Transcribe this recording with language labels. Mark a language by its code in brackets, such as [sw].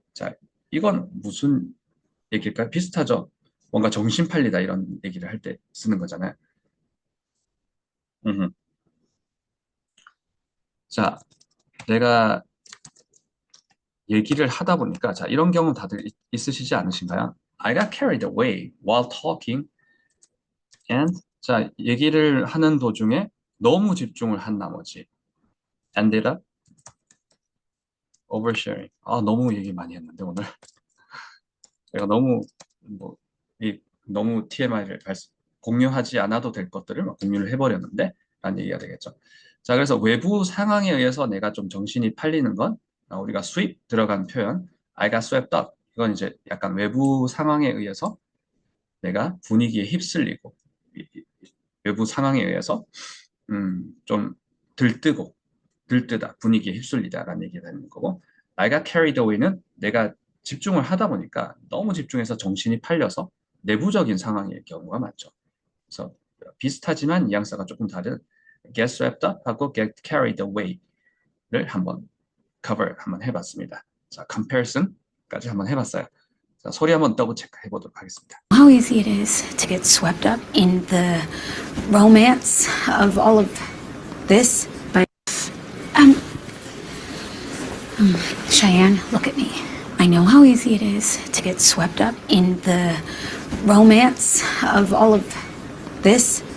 [ko] 자, 이건 무슨 얘기일까요? 비슷하죠. 뭔가 정신 팔리다 이런 얘기를 할 때 쓰는 거잖아요. 자, 내가 얘기를 하다 보니까 자, 이런 경우 다들 있으시지 않으신가요? [en] I got carried away while talking and [ko] 자, 얘기를 하는 도중에 너무 집중을 한 나머지 [en] ended up oversharing. [ko] 너무 얘기 많이 했는데 오늘 내가 너무 TMI를 공유하지 않아도 될 것들을 막 공유를 해버렸는데 라는 얘기가 되겠죠. 자, 그래서 외부 상황에 의해서 내가 좀 정신이 팔리는 건 우리가 sweep 들어간 표현 [en] I got swept up [ko] 이건 이제 약간 외부 상황에 의해서 내가 분위기에 휩쓸리고 외부 상황에 의해서 좀 들뜨다 분위기에 휩쓸리다라는 얘기가 되는 거고 [en] I got carried away [ko] 는 내가 집중을 하다 보니까 너무 집중해서 정신이 팔려서 내부적인 상황일 경우가 많죠. 그래서 비슷하지만 뉘앙스가 조금 다른 get swept up 하고 get carried away를 한번 cover 한번 해봤습니다. 자, comparison까지 한번 해봤어요. 자, 소리 한번 더블 체크 해보도록 하겠습니다. [en] How easy it is to get swept up in the romance of all of this. But, Cheyenne, look at me. I know how easy it is to get swept up in the romance of all of this.